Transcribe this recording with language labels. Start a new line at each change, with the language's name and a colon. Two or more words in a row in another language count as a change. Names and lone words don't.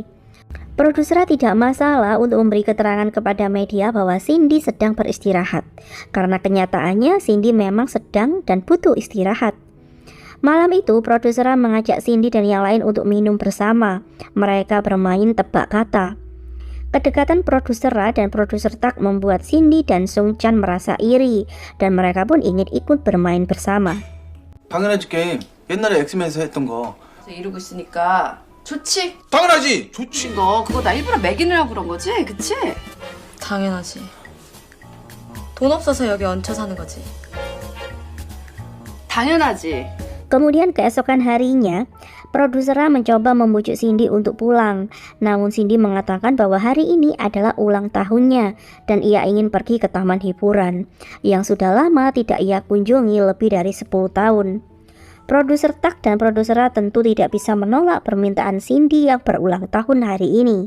Indonesian: Produser tidak masalah untuk memberi keterangan kepada media bahwa Cindy sedang beristirahat, karena kenyataannya Cindy memang sedang dan butuh istirahat. Malam itu produser mengajak Cindy dan yang lain untuk minum bersama. Mereka bermain tebak kata. Kedekatan produser dan produser Tak membuat Cindy dan Sung Chan merasa iri, dan mereka pun ingin ikut bermain bersama.
Korean: 당연하지 게임. 옛날에 엑스맨에서 했던 거. 이러고 있으니까 좋지? 당연하지. 좋지. 너 그거 나 일부러 매기느라고 그런 거지? 그치? 당연하지. 돈 없어서 여기 얹혀 사는 거지. 당연하지.
Indonesian: Kemudian keesokan harinya, produser mencoba membujuk Cindy untuk pulang. Namun Cindy mengatakan bahwa hari ini adalah ulang tahunnya dan ia ingin pergi ke taman hiburan yang sudah lama tidak ia kunjungi lebih dari 10 tahun. Produser Tak dan produser tentu tidak bisa menolak permintaan Cindy yang berulang tahun hari ini.